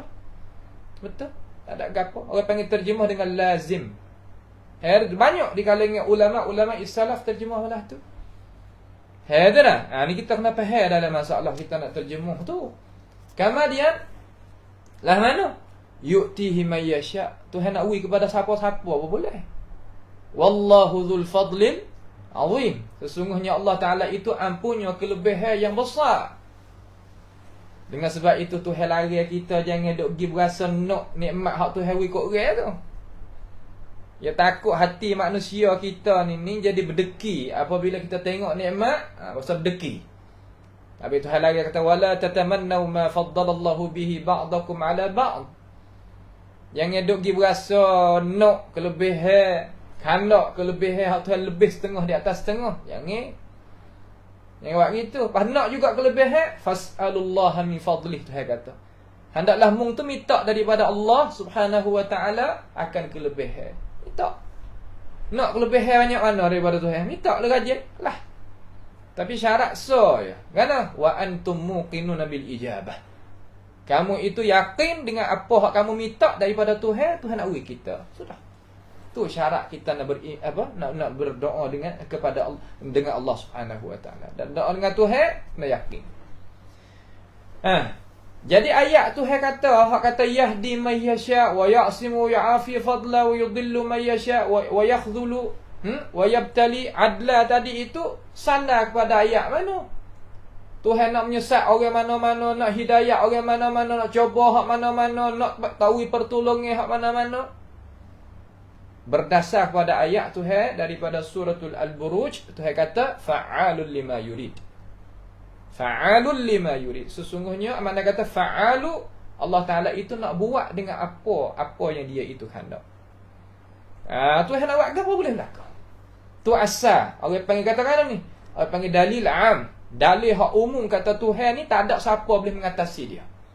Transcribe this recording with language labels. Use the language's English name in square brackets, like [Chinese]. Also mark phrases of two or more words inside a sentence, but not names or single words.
[Malay] Betul, tak ada gapo. Orang panggil terjemah dengan lazim. Banyak di kalangan ulama-ulama salaf terjemah lah tu. Dah. Ni kita kena faham dalam masalah kita nak terjemah tu. Kemudian lah mana? [Arabic] يؤتيه من يشاء. [Malay] Tuhan nak beri kepada siapa-siapa apa boleh. [Arabic] والله ذو الفضل العظيم. [Malay] Sesungguhnya Allah Ta'ala itu ampunya kelebihan yang besar. Dengan sebab itu Tuhan lari kita jangan duk pergi berasa nak nikmat hak Tuhan beri kat orang tu. Ya takut hati manusia kita ni jadi berdeki apabila kita tengok nikmat, pasal berdeki. Tapi Tuhan lagi kata [Arabic] ولا تتمنوا ما فضل الله به بعضكم على بعض. [Malay] Jangan duk pergi berasa nak kelebihan, kanak kelebihan hak Tuhan lebih setengah di atas setengah. Jangan buat gitu. Pas nak juga kelebihan, [Arabic] فاسألوا الله من فضله, [Malay] Tuhan kata. Hendaklah mung tu minta daripada [Arabic] الله سبحانه وتعالى [Malay] akan kelebihan. Minta. Nak kelebihan banyak mana daripada Tuhan? Minta lah rajin lah. Tapi syarat ya. Kan? [Arabic] وأنتم موقنون بالإجابة. [Malay] Kamu itu yakin dengan apa hak kamu minta daripada Tuhan, Tuhan nak beri kita. Sudah. Tu syarat kita nak berdoa dengan kepada Allah, dengan [Arabic] الله سبحانه وتعالى. [Malay] Dan doa dengan Tuhan kena yakin. Jadi ayat Tuhan kata [Arabic] يهدي من يشاء ويعصم ويعافي فضلا ويضل من يشاء ويخذل ويبتلي عدلا [Malay] tadi itu sana kepada ayat mana? Tuhan nak menyesat orang mana-mana, nak hidayah orang mana-mana, nak cuba hak mana-mana, nak tahu pertolongan hak mana-mana. Berdasar kepada ayat Tuhan daripada suratul Al-Buruj, Tuhan kata [Arabic] فعال لما يريد. فعال لما يريد. [Malay] Sesungguhnya mana kata fa'alu, Allah Ta'ala itu nak buat dengan apa yang dia itu hendak. Tuhan nak buat apa boleh belakang. Tu asal. Orang panggil katakan ni, orang panggil dalil am. Dalil hak umum kata Tuhan ni tak ada siapa boleh mengatasi dia.